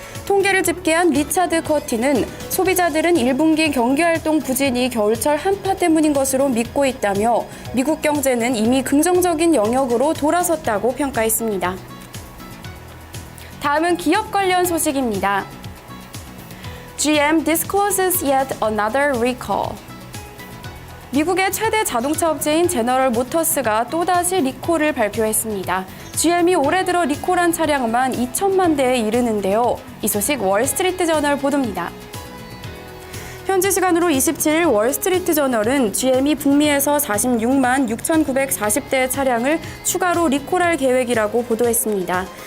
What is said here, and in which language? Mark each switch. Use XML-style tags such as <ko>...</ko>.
<ko>통계를 집계한 리차드 커티는 소비자들은 1분기 경기활동 부진이 겨울철 한파 때문인 것으로 믿고 있다며 미국 경제는 이미 긍정적인 영역으로 돌아섰다고 평가했습니다. 다음은 기업 관련 소식입니다.</ko> <en>GM discloses yet another recall.</en> <ko>미국의 최대 자동차 업체인 제너럴 모터스가 또다시 리콜을 발표했습니다. GM이 올해 들어 리콜한 차량만 2천만 대에 이르는데요. 이 소식 월스트리트 저널 보도입니다. 현지 시간으로 27일 월스트리트 저널은 GM이 북미에서 46만 6,940대의 차량을 추가로 리콜할 계획이라고 보도했습니다.</ko>